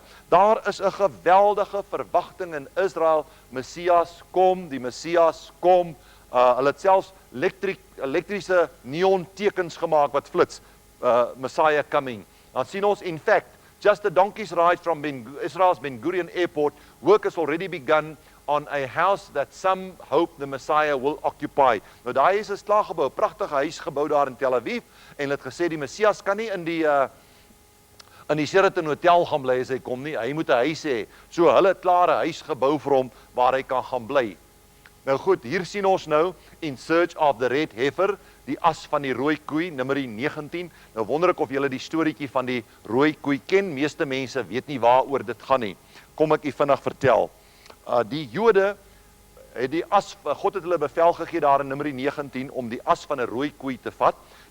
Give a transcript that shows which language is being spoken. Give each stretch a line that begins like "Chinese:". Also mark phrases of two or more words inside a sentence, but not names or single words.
Afrikaans: Daar is 'n geweldige verwagting in Israel, Messias kom, die Messias kom. Hulle het selfs elektriese neon tekens gemaak wat flits,
English: Messiah coming.
Afrikaans: Dan sien ons,
English: in fact, just a donkey's ride from Israel's Ben Gurion Airport, work has already begun on a house that some hope the Messiah will occupy.
Afrikaans: Nou daai is 'n klaargebou, pragtige huis gebou daar in Tel Aviv, en het gesê die Messias kan nie in die Sheraton Hotel gaan bly as hy kom nie, hy moet 'n huis hê. So hulle het klaar 'n huis gebou vir hom waar hy kan gaan bly. Nou goed, hier sien ons nou,
English: in search of the red heifer,
Afrikaans: die as van die rooi koei, Numeri 19. Nou wonder ek of julle die storieetjie van die rooi koei ken. Meeste mense weet nie waaroor dit gaan nie. Kom ek u vinnig vertel. Die Jode het die as, God het hulle bevel gegee daar in Numeri 19 om die as van 'n rooi koei te vat.